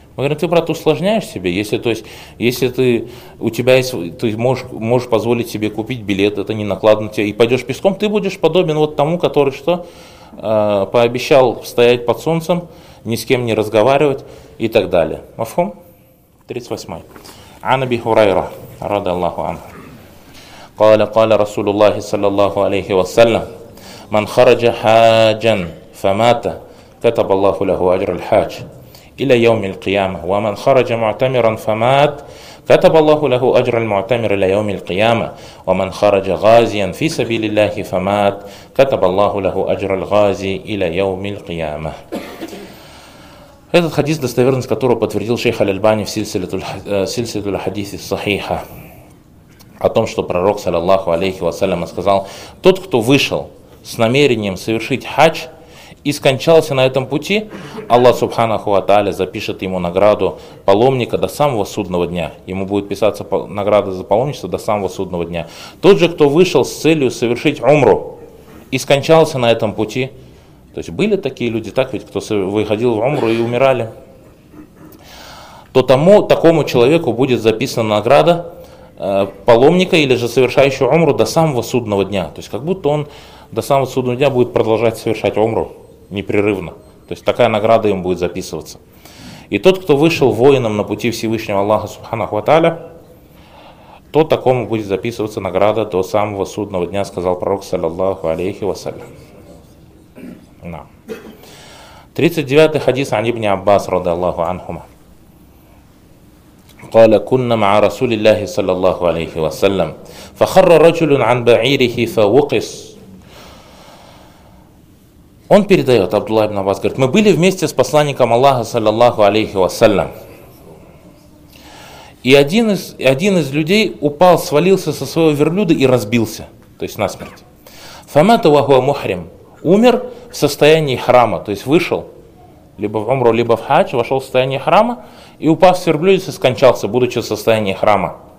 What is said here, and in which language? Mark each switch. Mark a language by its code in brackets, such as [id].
[ru] Мы говорим, ты, брат, усложняешь себе, если ты можешь позволить себе купить билет, это не накладно тебе, и пойдешь пешком, ты будешь подобен вот тому, который что? Пообещал стоять под солнцем, ни с кем не разговаривать и так далее. Мафхум 38. [ar] عن أبي هريرة رضي الله عنه قال رسول الله صلى الله عليه وسلم من خرج حاجا فمات كتب الله له أجر الحاج إلى يوم القيامة ومن خرج معتمرا فمات كتب الله له أجر المعتمر إلى يوم القيامة ومن خرج غازيا في سبيل الله فمات كتب الله له أجر الغازي إلى يوم القيامة. [ru] Этот хадис, достоверность которого подтвердил шейх Аль-Альбани в сильсилатуль хадисе сахиха, о том, что пророк, саллаллаху алейхи вассалям, сказал, тот, кто вышел с намерением совершить хадж и скончался на этом пути, Аллах субханаху ва тааля запишет ему награду паломника до самого судного дня. Ему будет писаться награда за паломничество до самого судного дня. Тот же, кто вышел с целью совершить умру и скончался на этом пути, то есть были такие люди, так ведь, кто выходил в умру и умирали, то тому, такому человеку будет записана награда паломника или же совершающего умру до самого судного дня. То есть как будто он до самого судного дня будет продолжать совершать умру непрерывно. То есть такая награда ему будет записываться. И тот, кто вышел воином на пути Всевышнего Аллаха Субханаху ва Тааля, то такому будет записываться награда до самого судного дня, сказал пророк, саллаллаху алейхи вассалям. 39 хадис [ar] عن ابن عباس رضي الله عنهما قال كنا مع رسول الله صلى الله عليه وسلم فخر رجل عن بعيره فوقس. [ru] Он передает, Абдулла ибн Аббас говорит, мы были вместе с посланником Аллаха саллаллаху алейхи вассалям. И один из людей упал, свалился со своего верблюда и разбился, то есть насмерть. [ar] Фамата ва хуа мухрим. [ru] Умер в состоянии храма, то есть вышел либо в умру, либо в хадж, вошел в состояние храма и упав с верблюдицы, скончался, будучи в состоянии храма.